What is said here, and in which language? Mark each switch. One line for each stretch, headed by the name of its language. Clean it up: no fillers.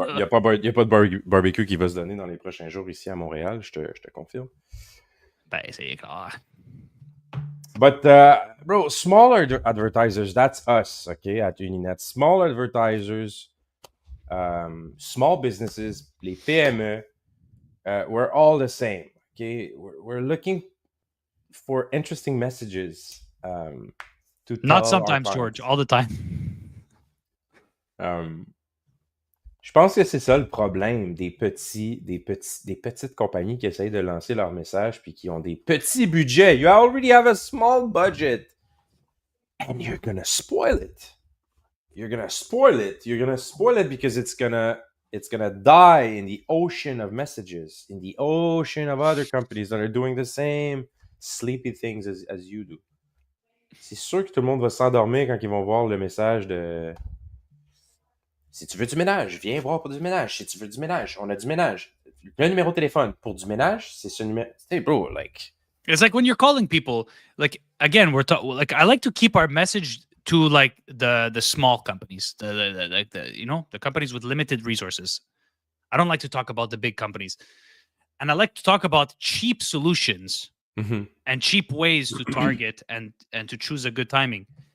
French: Il n'y a pas de barbecue qui va se donner dans les prochains jours ici à Montréal, je te confirme. Ben, c'est clair.
English: But, bro, smaller advertisers, that's us, okay, at Uninet. Small advertisers, small businesses, les PME, we're all the same. Okay, we're looking for interesting messages to Not tell our sometimes, George, clients. all the time.
French: Je pense que c'est ça le problème des petites compagnies qui essayent de lancer leur message puis qui ont des petits budgets.
English: You already have a small budget and you're gonna spoil it. You're gonna spoil it. You're gonna spoil it because it's gonna die in the ocean of messages, in the ocean of other companies that are doing the same sleepy things as you do.
French: C'est sûr que tout le monde va s'endormir quand ils vont voir le message de si tu veux du ménage, viens voir pour du ménage. Si tu veux du ménage, on a du ménage. Le numéro de téléphone pour du ménage, c'est ce numéro.
English: Hey, bro, like. It's like when you're calling people, like, again, like, I like to keep our message to like the small companies, the companies with limited resources. I don't like to talk about the big companies. And I like to talk about cheap solutions and cheap ways to target and to choose a good timing.